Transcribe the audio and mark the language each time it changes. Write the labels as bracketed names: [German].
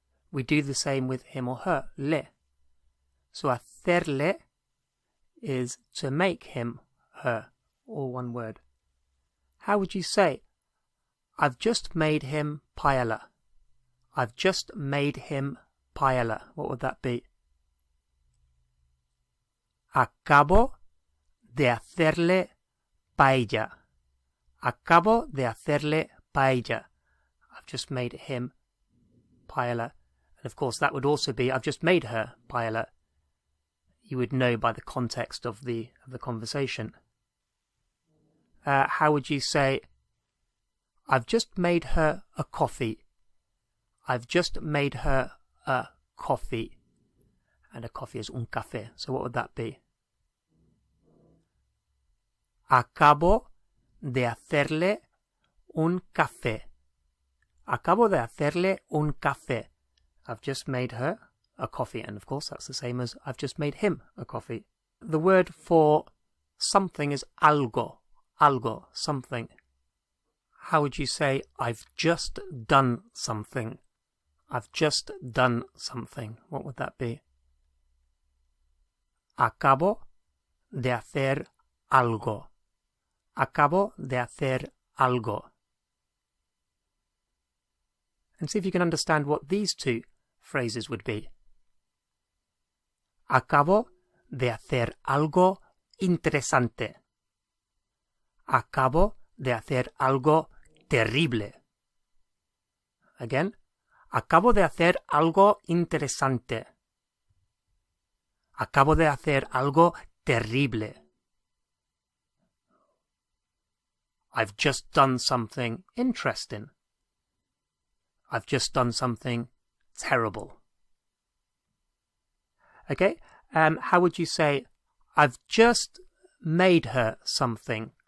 [English] We do the same with him or her, le. So hacerle is to make him, her, all one word. How would you say, I've just made him paella? I've just made him paella. What would that be? [Spanish] Acabo de hacerle paella. Acabo de hacerle paella. [English] I've just made him paella. And of course that would also be I've just made her paella. You would know by the context of the conversation. How would you say I've just made her a coffee? I've just made her a coffee. And a coffee is un café. So what would that be? [Spanish] Acabo de hacerle un café. Acabo de hacerle un café. [English] I've just made her a coffee. And of course that's the same as I've just made him a coffee. The word for something is algo. Algo, something. How would you say I've just done something? I've just done something. What would that be? [Spanish] Acabo de hacer algo. Acabo de hacer algo. [English] And see if you can understand what these two phrases would be. [Spanish] Acabo de hacer algo interesante. Acabo de hacer algo terrible. [English] Again. [Spanish] Acabo de hacer algo interesante. Acabo de hacer algo terrible. [English] I've just done something interesting. I've just done something terrible. Okay, how would you say, I've just made her something?